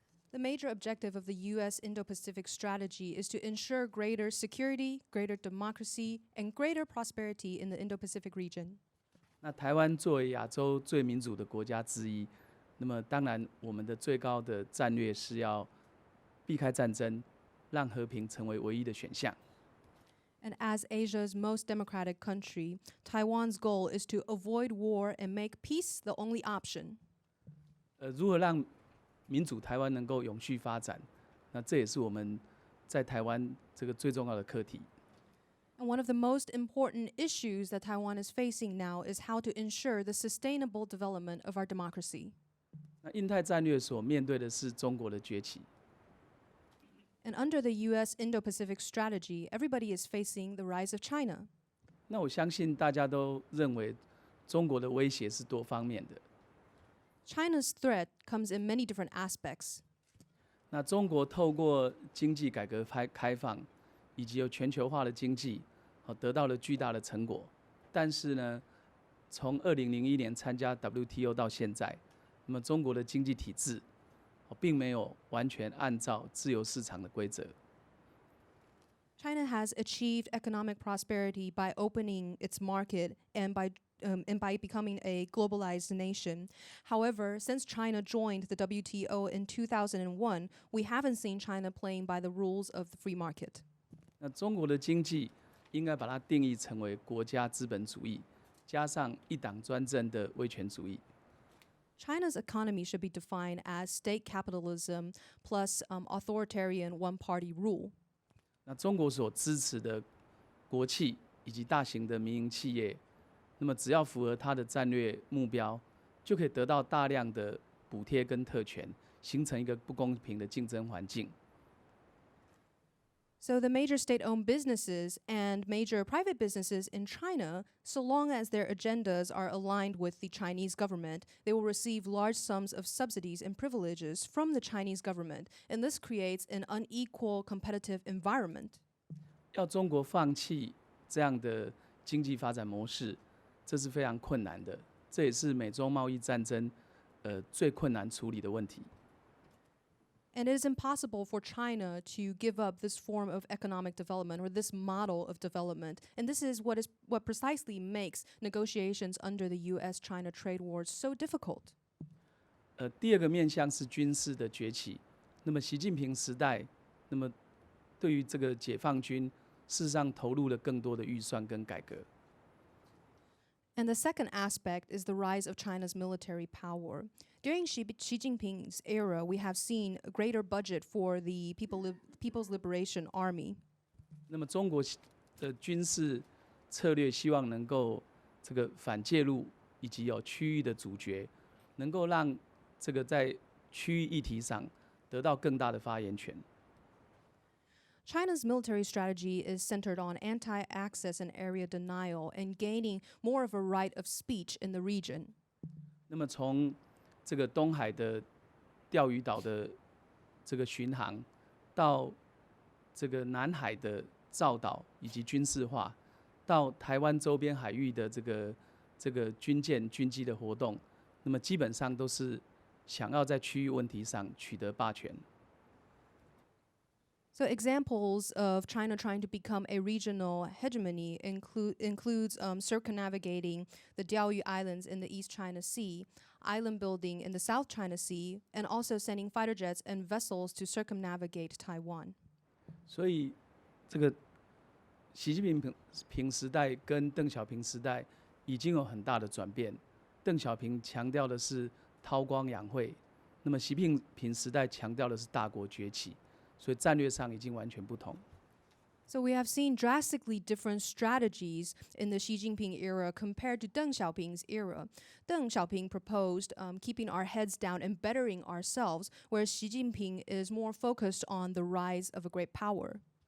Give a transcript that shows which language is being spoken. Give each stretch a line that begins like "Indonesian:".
English: The major objective of the US-Indo-Pacific Strategy is to ensure greater security, greater democracy, and greater prosperity in the Indo-Pacific region.
Chinese: 那台湾作为亚洲最民主的国家之一，那么当然我们的最高的战略是要避开战争，让和平成为唯一的选项。
English: And as Asia's most democratic country, Taiwan's goal is to avoid war and make peace the only option.
Chinese: 如何让民主台湾能够永续发展？那这也是我们在台湾这个最重要的课题。
English: And one of the most important issues that Taiwan is facing now is how to ensure the sustainable development of our democracy.
Chinese: 那印太战略所面对的是中国的崛起。
English: And under the US-Indo-Pacific Strategy, everybody is facing the rise of China.
Chinese: 那我相信大家都认为中国的威胁是多方面的。
English: China's threat comes in many different aspects.
Chinese: 那中国透过经济改革开放，以及有全球化的经济，得到了巨大的成果。但是呢，从2001年参加 WTO 到现在，那么中国的经济体制并没有完全按照自由市场的规则。
English: China has achieved economic prosperity by opening its market and by becoming a globalized nation. However, since China joined the WTO in 2001, we haven't seen China playing by the rules of the free market.
Chinese: 那中国的经济应该把它定义成为国家资本主义，加上一党专政的威权主义。
English: China's economy should be defined as state capitalism plus authoritarian one-party rule.
Chinese: 那中国所支持的国企以及大型的民营企业，那么只要符合它的战略目标，就可以得到大量的补贴跟特权，形成一个不公平的竞争环境。
English: So the major state-owned businesses and major private businesses in China, so long as their agendas are aligned with the Chinese government, they will receive large sums of subsidies and privileges from the Chinese government, and this creates an unequal competitive environment.
Chinese: 要中国放弃这样的经济发展模式，这是非常困难的，这也是美中贸易战争最困难处理的问题。
English: And it is impossible for China to give up this form of economic development or this model of development. And this is what precisely makes negotiations under the US-China trade wars so difficult.
Chinese: 第二个面向是军事的崛起。那么习近平时代，那么对于这个解放军，事实上投入了更多的预算跟改革。
English: And the second aspect is the rise of China's military power. During Xi Jinping's era, we have seen a greater budget for the People's Liberation Army.
Chinese: 那么中国的军事策略希望能够这个反介入以及有区域的主角，能够让这个在区域议题上得到更大的发言权。
English: China's military strategy is centered on anti-access and area denial and gaining more of a right of speech in the region.
Chinese: 那么从这个东海的钓鱼岛的这个巡航，到这个南海的造岛以及军事化，到台湾周边海域的这个军舰、军机的活动，那么基本上都是想要在区域问题上取得霸权。
English: So examples of China trying to become a regional hegemony includes circumnavigating the Diaoyu Islands in the East China Sea, island building in the South China Sea, and also sending fighter jets and vessels to circumnavigate Taiwan.
Chinese: 所以，这个习近平时代跟邓小平时代已经有很大的转变。邓小平强调的是韬光养晦，那么习近平时代强调的是大国崛起。所以战略上已经完全不同。
English: So we have seen drastically different strategies in the Xi Jinping era compared to Deng Xiaoping's era. Deng Xiaoping proposed keeping our heads down and bettering ourselves, whereas Xi Jinping is more focused on the rise of a great power.